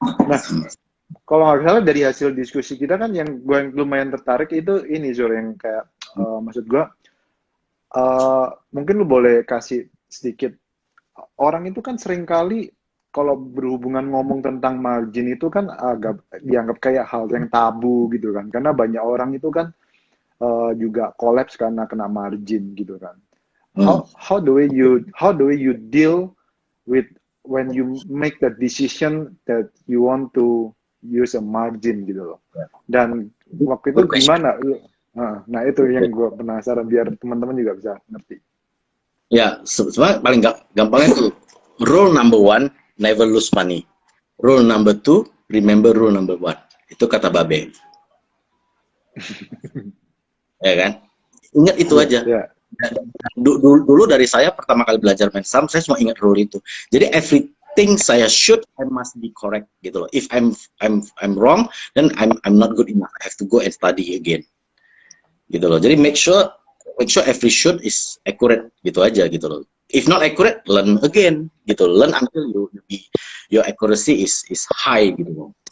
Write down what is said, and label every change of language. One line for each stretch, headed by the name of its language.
Indonesian: Nah, kalau nggak salah dari hasil diskusi kita kan yang gue lumayan tertarik itu ini Zur, yang kayak maksud gue mungkin lu boleh kasih sedikit, orang itu kan seringkali kalau berhubungan ngomong tentang margin itu kan agak dianggap kayak hal yang tabu gitu kan, karena banyak orang itu kan juga collapse karena kena margin gitu kan.
English: How the way you deal with when you make the decision that you want to use a margin
Indonesian: gitu loh. Dan waktu itu gimana? Nah itu yang gue penasaran biar teman-teman juga bisa ngerti. Ya, sebenarnya paling gampangnya itu
English: rule number 1, never lose money. Rule number 2, remember rule number 1.
Indonesian: Itu kata Babe. Ya kan? Ingat itu aja. Yeah. Dulu dari saya pertama kali belajar main saham, saya cuma ingat rule itu.
English: Jadi everything saya shoot, I must be correct
Indonesian: gitu loh.
English: If I'm wrong, then I'm not good enough. I have to go and study again. Gitu loh. Jadi make sure every shoot is accurate
Indonesian: gitu aja gitu loh.
English: If not accurate, learn again gitu. Learn until your accuracy is high
Indonesian: gitu loh.